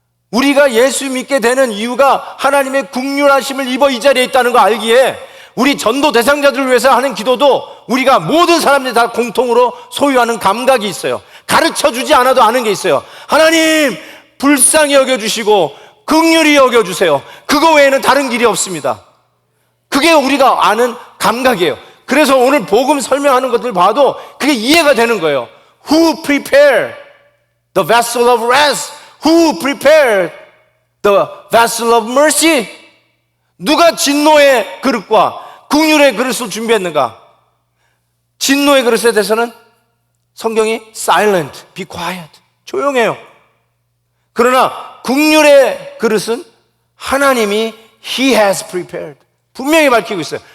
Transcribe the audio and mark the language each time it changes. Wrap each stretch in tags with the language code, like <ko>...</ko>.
<ko>우리가 예수 믿게 되는 이유가 하나님의 긍휼하심을 입어 이 자리에 있다는 거 알기에 우리 전도 대상자들을 위해서 하는 기도도 우리가 모든 사람들이 다 공통으로 소유하는 감각이 있어요. 가르쳐주지 않아도 아는 게 있어요. 하나님 불쌍히 여겨주시고 긍휼히 여겨주세요. 그거 외에는 다른 길이 없습니다. 그게 우리가 아는 감각이에요. 그래서 오늘 복음 설명하는 것들 봐도 그게 이해가 되는 거예요.</ko> <en>Who prepared the vessel of wrath? Who prepared the vessel of mercy?</en> <ko>누가 진노의 그릇과 긍휼의 그릇을 준비했는가? 진노의 그릇에 대해서는 성경이</ko> <en>silent, be quiet,</en> <ko>조용해요. 그러나 긍휼의 그릇은 하나님이</ko> <en>He has prepared,</en> <ko>분명히 밝히고 있어요.</ko>